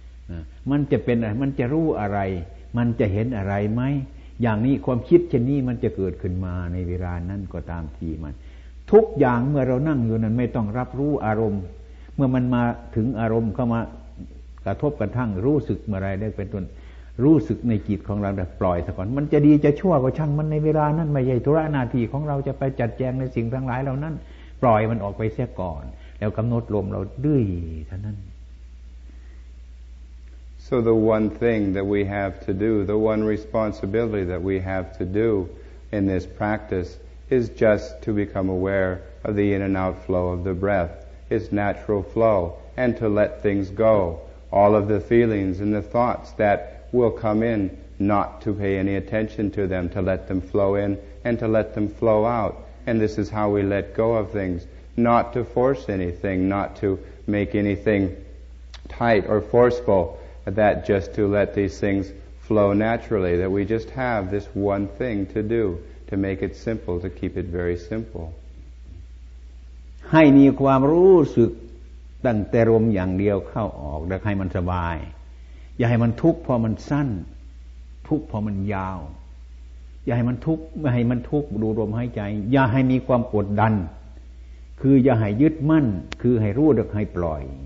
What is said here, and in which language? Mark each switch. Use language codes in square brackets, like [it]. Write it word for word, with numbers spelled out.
[th] นะมันจะเป็นอะไรมันจะรู้อะไรมันจะเห็นอะไรไหมอย่างนี้ความคิดเช่นนี้มันจะเกิดขึ้นมาในเวลานั้นก็ตามทีมันทุกอย่างเมื่อเรานั่งอยู่นั้นไม่ต้องรับรู้อารมณ์เมื่อมันมาถึงอารมณ์เข้ามากระทบกระทั่งรู้สึกเมื่อไรได้เป็นต้นรู้สึกในจิตของเราแต่ปล่อยซะก่อนมันจะดีจะชั่วก็ช่างมันในเวลานั้นไม่ใช่ธุระหน้าที่ของเราจะไปจัดแจงในสิ่งทั้งหลายเหล่านั้นปล่อยมันออกไปเสียก่อนแล้วกำหนดลมเราดื้อเท่านั้น [en] So the one thing that we have to do, the one responsibility that we have to do in this practice is just to become aware of the in and out flow of the breath, its natural flow, and to let things go. All of the feelings and the thoughts that will come in, not to pay any attention to them, to let them flow in and to let them flow out. And this is how we let go of things, not to force anything, not to make anything tight or forceful. That just to let these things flow naturally, that we just have this one thing to do, to make it simple, to keep it very simple. [th] ให้มีความรู้สึกตั้งแต่ลมอย่างเดียวเข้าออกแล้วให้มันสบายอย่าให้มันทุกข์พอมันสั้นทุกข์พอมันยาวอย่าให้มันทุกข์ไม่ให้มันทุกข์ดูลมหายใจอย่าให้มีความกดดันคืออย่าให้ยึดมั่นคือให้รู้แล้วให้ปล่อย